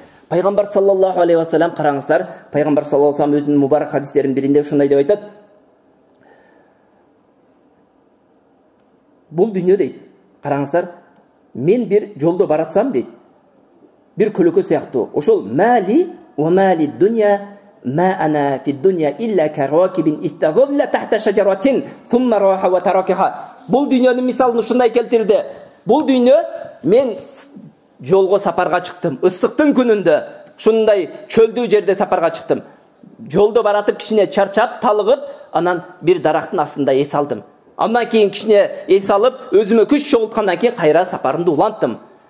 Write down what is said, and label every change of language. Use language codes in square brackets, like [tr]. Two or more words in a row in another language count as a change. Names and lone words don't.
[ky] Пайгамбар [ar] صلى الله عليه وسلم, [ky] караңыздар, пайгамбар [ar] صلى الله عليه وسلم [ky] өзүнүн мубарак хадистеринин биринде ушундай деп айтат. Бул дүйнө дейт, караңыздар, мен бир жолдо баратсам дейт, бир көлөкө сыяктуу. [ar] Ошол ما لي و ما لي الدنيا ما أنا في الدنيا إلا كراكب استظل تحت شجرة ثم راح و تركها. [ky] Бул дүйнөнүн мисалын ушундай келтирди. Бул дүйнө, мен жолго сапарга чыктым, ысыктын күнүндө, ушундай чөлдүү жерде сапарга чыктым. Жолдо баратып кичине чарчап, талыгып, анан бир дарактын астында эс алдым. Андан кийин кичине эс алып, өзүмө күч чогулткандан кийин кайра сапарымды уланттым.